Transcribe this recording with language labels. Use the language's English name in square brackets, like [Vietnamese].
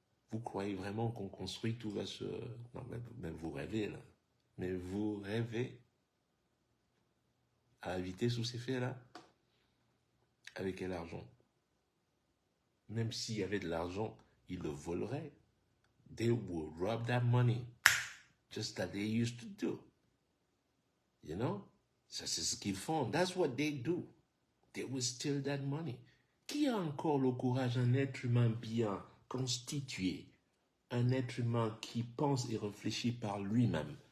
[French] Vous croyez vraiment qu'on construit, tout va se... Non, même vous rêvez, là. Mais vous rêvez à la vitesse où c'est fait, là. Avec quel argent? Même s'il y avait de l'argent, ils le voleraient. [English] They will rob that money. Just that they used to do. You know? [French] Ça, c'est ce qu'ils font. [English] That's what they do. They will steal that money. [French] Qui a encore le courage, un être humain bien constitué, un être humain qui pense et réfléchit par lui-même?